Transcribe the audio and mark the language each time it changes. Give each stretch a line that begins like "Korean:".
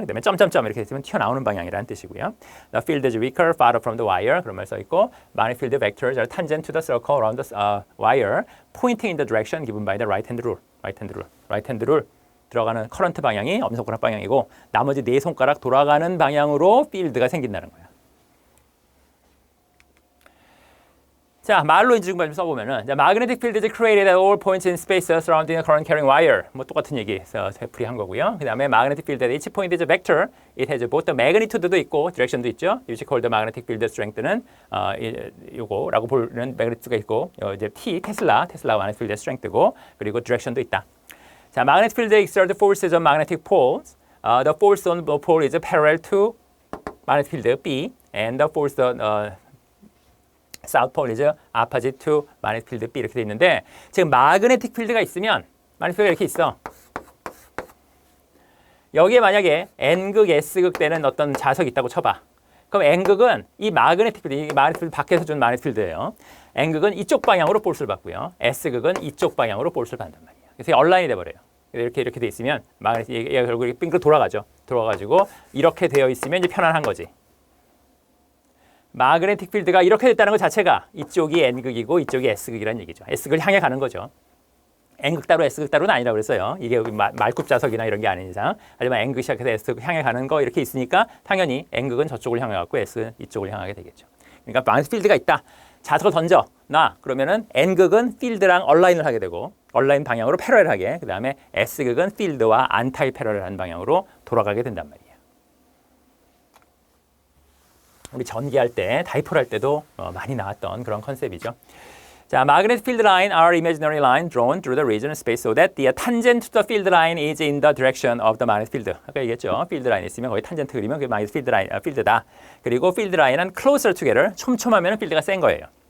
Korean: 그다음에 점점점 이렇게 있으면 튀어나오는 방향이라는 뜻이고요.
English: The field is weaker, farther from the wire.
Korean: 그런 말 써 있고,
English: magnetic field vectors are tangent to the circle around the wire, pointing in the direction given by the right-hand rule. right-hand rule.
Korean: 들어가는 커런트 방향이 엄지손가락 방향이고, 나머지 네 손가락 돌아가는 방향으로 필드가 생긴다는 거야. 자, 말로 이제 좀 써보면은,
English: magnetic field is created at all points in space surrounding a current carrying wire.
Korean: 뭐 똑같은 얘기 되풀이한 거고요. 그 다음에
English: magnetic field at each point is a vector. It has both the magnitude도 있고 direction도 있죠. Usually called the magnetic field strength는
Korean: 요거라고 보는
English: magnitude가 있고, 이제 테슬라 magnetic field strength고, 그리고 direction도 있다. 자, magnetic field exert forces on magnetic poles. The force on the pole is parallel to magnetic field B, and the force on South Pole is opposite to magnetic field B
Korean: 이렇게 돼 있는데 지금 magnetic field가 있으면 magnetic field가 이렇게 있어. 여기에 만약에 N극, S극 되는 어떤 자석이 있다고 쳐봐. 그럼 N극은 이 magnetic field 밖에서 준 magnetic field예요. N극은 이쪽 방향으로 폴스를 받고요. S극은 이쪽 방향으로 폴스를 받는단 말이에요. 그래서 얼라인이 돼버려요. 이렇게 돼 있으면 얘가 결국 빙글 돌아가죠. 돌아가지고 이렇게 되어 있으면 이제 편안한 거지. 마그네틱 필드가 이렇게 됐다는 것 자체가 이쪽이 N극이고 이쪽이 S극이라는 얘기죠. S극을 향해 가는 거죠. N극 따로 S극 따로는 아니라고 그랬어요. 이게 말굽 자석이나 이런 게 아닌 이상. 하지만 N극 시작해서 S극 향해 가는 거 이렇게 있으니까 당연히 N극은 저쪽을 향해 갔고 S는 이쪽을 향하게 되겠죠. 그러니까 마그네틱 필드가 있다. 자석을 던져 놔. 그러면은 N극은 필드랑 얼라인을 하게 되고 얼라인 방향으로 패러렐하게 그다음에 S극은 필드와 안타이 패러렐한 방향으로 돌아가게 된단 말이에요. 우리 전기할 때, 다이폴 할 때도 많이 나왔던 그런 컨셉이죠.
English: 자, magnetic field line are imaginary line drawn through the region of space so that the tangent to the field line is in the direction of the magnetic field.
Korean: 아까 얘기했죠. field line 있으면 거기 탄젠트 그리면 그게 magnetic field line, 필드다. 그리고 field line은
English: closer together,
Korean: 촘촘하면 필드가 센 거예요.